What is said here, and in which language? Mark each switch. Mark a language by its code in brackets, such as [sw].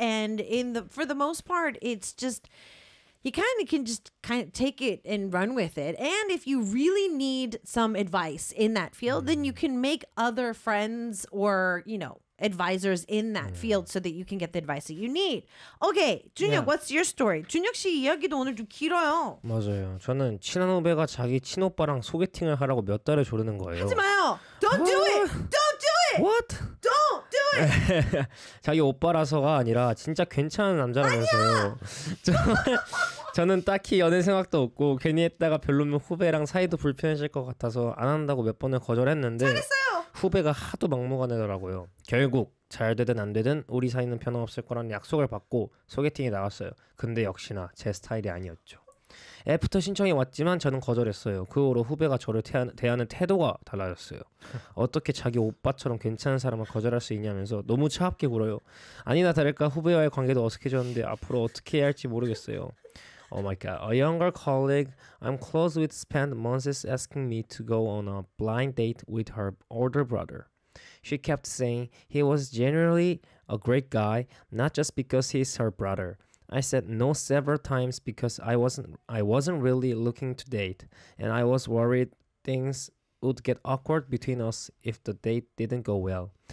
[en] And in the for the most part, it's just... you kind of can just kind of take it and run with it. And if you really need some advice in that field, then you can make other friends or, you know, advisors in that field so that you can get the advice that you need. Okay, Junhyuk, what's your story? [ko] Junhyuk 씨 이야기도 오늘 좀 길어요. 맞아요. 저는 친한 후배가 자기 친오빠랑 소개팅을 하라고 몇 달을 조르는 거예요. 하지 마요. [en] Don't do it. Don't do it. What? Don't. [ko] 자기 오빠라서가 아니라 진짜 괜찮은 남자라면서요. 저는 딱히 연애 생각도 없고 괜히 했다가 별로면 후배랑 사이도 불편해질 것 같아서 안 한다고 몇 번을 거절했는데 잘했어요. 후배가 하도 막무가내더라고요. 결국 잘 되든 안 되든 우리 사이는 변함없을 거란 약속을 받고 소개팅이 나갔어요. 근데 역시나 제 스타일이 아니었죠. 애프터 신청이 왔지만 저는 거절했어요. 그 후로 후배가 저를 대하는 태도가 달라졌어요. 어떻게 자기 오빠처럼 괜찮은 사람을 거절할 수 있냐면서 너무 차갑게 굴어요. 아니나 다를까 후배와의 관계도 어색해졌는데 앞으로 어떻게 해야 할지 모르겠어요. [en] Oh my god. A younger colleague I'm close with spent months asking me to go on a blind date with her older brother. She kept saying he was generally a great guy, not just because he's her brother. I said no several times because I wasn't really looking to date, and I was worried things would get awkward between us if the date didn't go well.